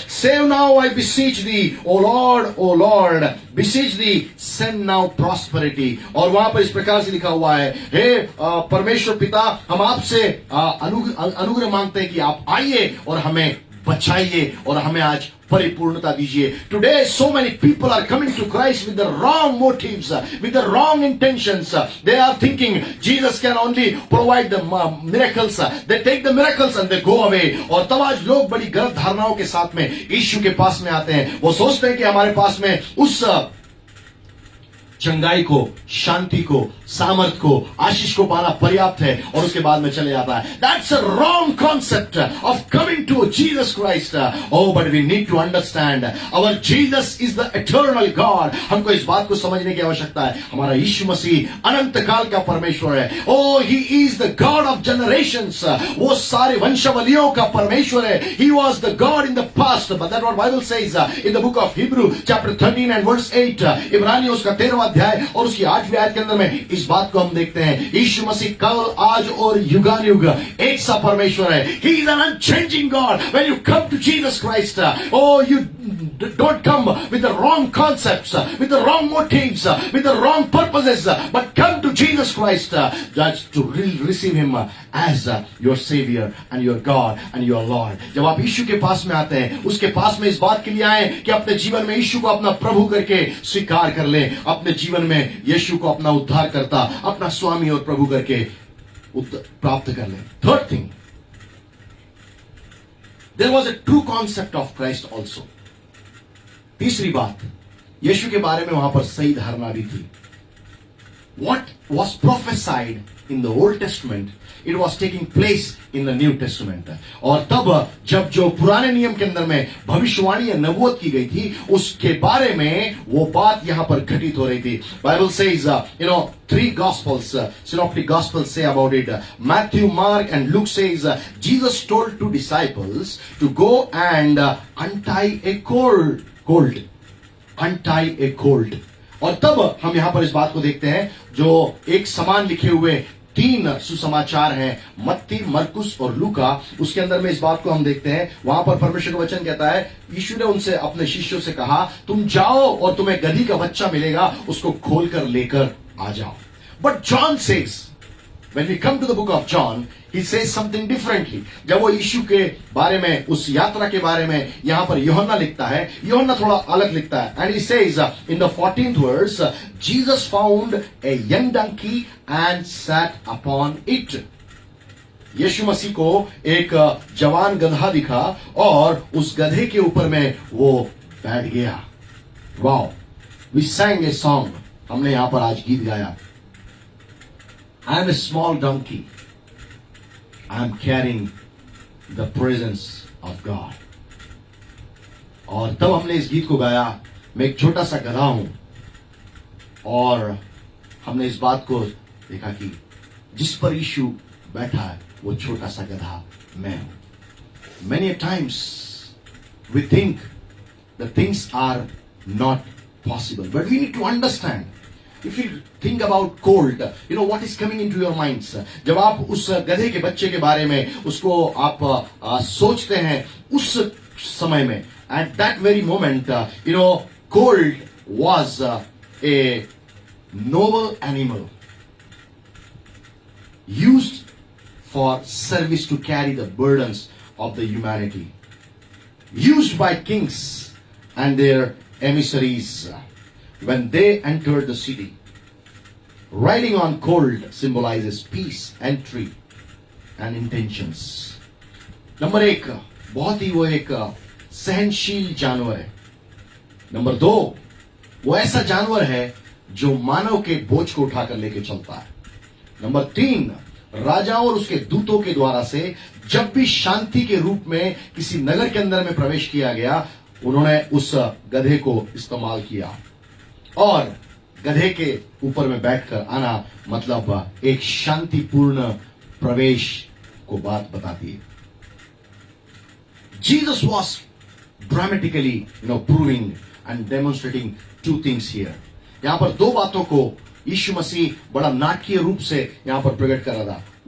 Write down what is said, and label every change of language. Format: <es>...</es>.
<en>Save now I beseech thee O Lord, beseech thee, send now prosperity.</en> <hi>और वहां पर इस प्रकार से लिखा हुआ है, हे परमेश्वर पिता, हम आपसे अनुग्रह मांगते हैं कि आप आइए और हमें बचाइए और हमें आज परिपूर्णता दीजिए.</hi> <en>Today so many people are coming to Christ with the wrong motives, with the wrong intentions. They are thinking Jesus can only provide the miracles. They take the miracles and they go away.</en> <hi>और तब आज लोग बड़ी गलत धारणाओं के साथ में यीशु के पास में आते हैं. वो सोचते हैं कि हमारे पास में उस चंगाई को, शांति को, सामर्थ को, आशीष को पाना पर्याप्त है और उसके बाद में चले जाता है.</hi> <en>That's a wrong concept of coming to Jesus Christ. Oh, but we need to understand our Jesus is the eternal God.</en> <hi>हमको इस बात को समझने की आवश्यकता है. हमारा यीशु मसीह अनंत काल का परमेश्वर है.</hi> <en>Oh, he is the God of generations.</en> <hi>वो सारे वंशावलियों का परमेश्वर है.</hi> <en>He was the God in the past, but that's what Bible says in the book of Hebrew chapter 13 and verse 8.</en> <hi>इब्रानियों उसका 13वां अध्याय और उसकी 8वीं आयत के अंदर में इस बात को हम देखते हैं. यीशु मसीह कल, आज और युगानुयुग एक सा परमेश्वर है.</hi> <en>He is an unchanging God. When you come to Jesus Christ, oh, you don't come with the wrong concepts, with the wrong motives, with the wrong purposes, but come to Jesus Christ just to receive Him as your Savior and your God and your Lord.</en> <hi>जब आप यीशु के पास में आते हैं, उसके पास में इस बात के लिए आए कि अपने जीवन में यीशु को अपना प्रभु करके स्वीकार कर लें, अपने जीवन में यीशु को अपना उद्धार करता, अपना स्वामी और प्रभु करके प्राप्त कर लें.</hi> <en>Third thing, there was a true concept of Christ also.</en> <hi>तीसरी बात, यीशु के बारे में वहां पर सही धारणा भी थी.</hi> <en>What was prophesied in the Old Testament, it was taking place in the New Testament.</en> <hi>और तब जब जो पुराने नियम के अंदर में भविष्यवाणी या नबूवत की गई थी, उसके बारे में वो बात यहां पर घटित हो रही थी.</hi> <en>Bible says, three gospels, synoptic gospels say about it. Matthew, Mark and Luke says, Jesus told two disciples to go and untie a colt. Untie a colt.</en> <hi>और तब हम यहां पर इस बात को देखते हैं, जो एक समान लिखे हुए 3 सुसमाचार हैं, मत्ती, मरकुस और लूका. उसके अंदर में इस बात को हम देखते हैं, वहां पर परमेश्वर का वचन कहता है, यीशु ने उनसे, अपने शिष्यों से कहा, तुम जाओ और तुम्हें गधी का बच्चा मिलेगा, उसको खोलकर लेकर आ जाओ.</hi> <en>But John says, when we come to the book of John, he says something differently.</en> <hi>जब वो यीशु के बारे में, उस यात्रा के बारे में यहां पर यूहन्ना लिखता है, यूहन्ना थोड़ा अलग लिखता है.</hi> <en>And he says in the 14th verse, Jesus found a young donkey and sat upon it.</en> <hi>यीशु मसीह को एक जवान गधा दिखा और उस गधे के ऊपर में वो बैठ गया.</hi> <en>Wow, we sang a song.</en> <hi>हमने यहां पर आज गीत गाया.</hi> <en>I am a small donkey. I am carrying the presence of God.</en> <hi>और तब हमने इस गीत को गाया, मैं एक छोटा सा गधा हूं. और हमने इस बात को देखा कि जिस पर यीशु बैठा है, वो छोटा सा गधा मैं हूं.</hi> <en>Many times we think that things are not possible, but we need to understand. If you think about colt, what is coming into your minds.</en> <hi>जब आप उस गधे के बच्चे के बारे में उसको आप सोचते हैं, उस समय में,</hi> <en>at that very moment, colt was a noble animal used for service to carry the burdens of the humanity, used by kings and their emissaries when they entered the city. Riding on colt symbolizes peace, entry and intentions.</en> <hi>Number 1, बहुत ही वो एक सहनशील जानवर है. Number 2, वो ऐसा जानवर है जो मानव के बोझ को उठाकर लेके चलता है. नंबर 3, राजाओं और उसके दूतों के द्वारा से जब भी शांति के रूप में किसी नगर के अंदर में प्रवेश किया गया, उन्होंने उस गधे को इस्तेमाल किया. और गधे के ऊपर में बैठकर आना मतलब एक शांतिपूर्ण प्रवेश को बात बताती है.</hi> <en>Jesus was dramatically, proving and demonstrating 2 things here.</en> <hi>यहां पर 2 बातों को यीशु मसीह बड़ा नाटकीय रूप से यहां पर प्रकट कर रहा था.</hi>